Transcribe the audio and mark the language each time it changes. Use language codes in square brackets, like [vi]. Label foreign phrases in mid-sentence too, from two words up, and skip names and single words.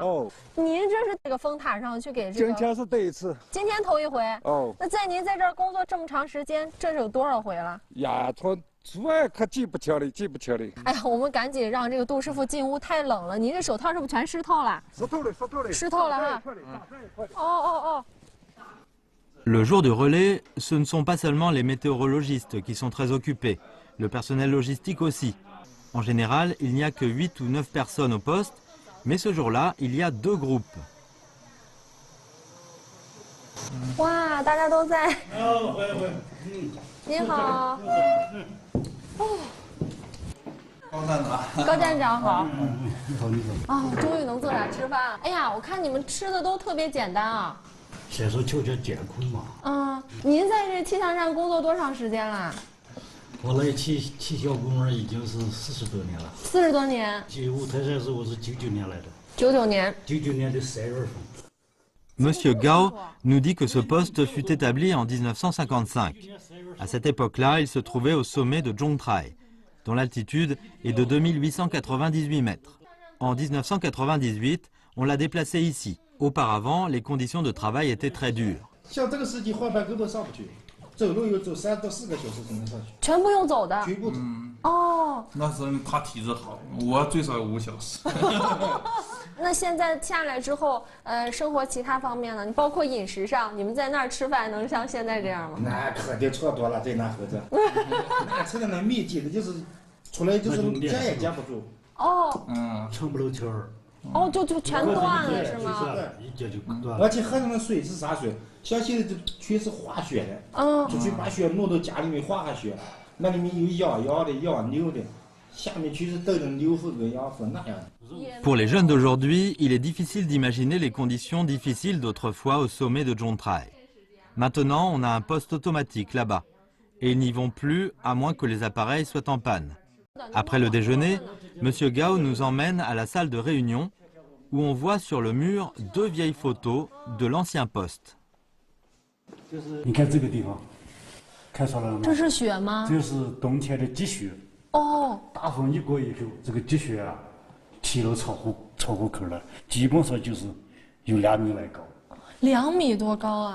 [zh] 您这是这个风塔上去给这个？今天是第一次。今天头一回。那在您在这儿工作这么长时间，这是有多少回了？呀，从来可记不清了，记不清了。哎呀，我们赶紧让这个杜师傅进屋，太冷了。您这手套是不是全湿透了？湿透了哈。 [fr] Le jour du relais, ce ne sont pas seulement les météorologistes qui sont très occupés, le personnel logistique aussi. En général, il n'y a que 8 ou 9 personnes au poste, mais ce jour-là, il y a 2 groupes. [zh] 哇，大家都在。回。您好。哦。高站长。高站长好。你好。哦，终于能坐下吃饭了。哎呀，我看你们吃的都特别简单啊。先说求健康嘛。您在这气象站工作多长时间了？我来气象部门已经是40多年了。 40多年。去五台山时我是99年来的。 99年。 99年的3月份。 [fr] Monsieur Gao nous dit que ce poste fut établi en 1955. À cette époque-là, il se trouvait au sommet de Zhongtrai, dont l'altitude est de 2898 mètres. En 1998, on l'a déplacé ici. Auparavant, les conditions de travail étaient très dures. [zh] 像这个时期换班根本上不去，走路要走3到4个小时才能上去。全部用走的。全部走。哦。那是他体质好，我最少5小时。那现在下来之后，生活其他方面呢？你包括饮食上，你们在那儿吃饭能像现在这样吗？那可就差多了，在那合着。那吃的那面筋的，就是出来就是夹也夹不住。哦。撑不漏气儿。哦，就全断了是吗？一接就断了。而且喝上的水是啥水？像现在这全是化学的，就去把血弄到家里面化学，那里面有养药的、养牛的，下面全是等着牛粪跟羊粪那样的。 [fr] Pour les jeunes d'aujourd'hui, il est difficile d'imaginer les conditions difficiles d'autrefois au sommet de Zhongtrai. Maintenant, on a un poste automatique là-bas. Et ils n'y vont plus à moins que les appareils soient en panne. Après le déjeuner, Monsieur Gao nous emmène à la salle de réunion où on voit sur le mur 2 vieilles photos de l'ancien poste. [zh] 你看这个地方，看出来了吗？这是雪吗？这是冬天的积雪。大风一过以后，这个积雪啊，提到窗户口了，基本上就是有2米来高。 2米多高啊！